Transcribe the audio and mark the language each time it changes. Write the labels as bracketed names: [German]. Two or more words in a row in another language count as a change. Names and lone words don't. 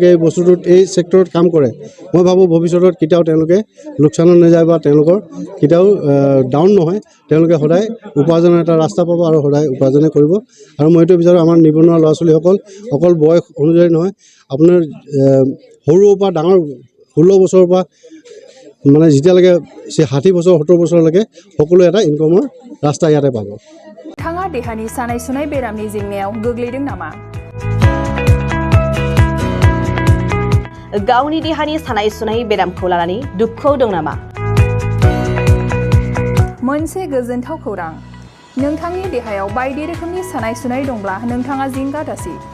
[Assamese] এই বস্তুটোত এই ছেক্টৰত কাম কৰে মই ভাবোঁ ভৱিষ্যতত কেতিয়াও তেওঁলোকে লোকচানত নাযায় বা তেওঁলোকৰ কেতিয়াও ডাউন নহয় তেওঁলোকে সদায় উপাৰ্জনৰ এটা ৰাস্তা পাব আৰু সদায় উপাৰ্জনে কৰিব আৰু মই এইটো বিচাৰোঁ আমাৰ নিবনুৱা ল'ৰা ছোৱালীসকল অকল বয়স অনুযায়ী নহয় আপোনাৰ সৰুৰ পৰা ডাঙৰ 16 বছৰৰ পৰা মানে যেতিয়ালৈকে 60 বছৰ 70 বছৰলৈকে সকলো এটা ইনকামৰ ৰাস্তা ইয়াতে পাব [Bodo] नोंथाङा देहानि सानाय सुनाय बेरामनि जेंनायाव गोग्लैदों नामा गावनि देहानि सानाय सुनाय बेरामखौ लानानै दुखुआव दं नामा मोनसे गोजोनथाव खौरां नोंथांनि देहायाव बायदि रोखोमनि सानाय सुनाय दंब्ला नोंथाङा जिंगा दासि